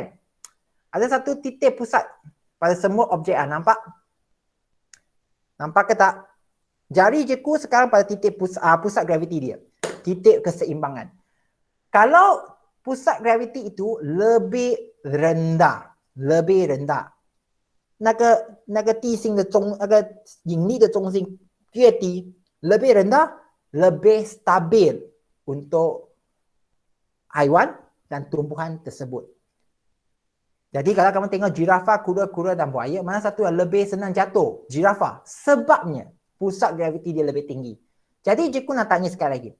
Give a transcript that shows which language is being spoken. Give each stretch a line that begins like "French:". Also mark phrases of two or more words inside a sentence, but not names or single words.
Malay: Ada satu titik pusat pada semua objek. Nampak? Nampak ke tak? Jari cikgu sekarang pada titik pusat graviti dia. Titik keseimbangan. Kalau pusat graviti itu lebih rendah,
Chinese: 那个地心的中那个引力的中心越低
Malay: lebih rendah, lebih stabil untuk haiwan dan tumbuhan tersebut. Jadi kalau kamu tengok jirafah, kura-kura dan buaya, mana satu yang lebih senang jatuh? Jirafah. Sebabnya pusat graviti dia lebih tinggi. Jadi cikgu nak tanya sekali lagi.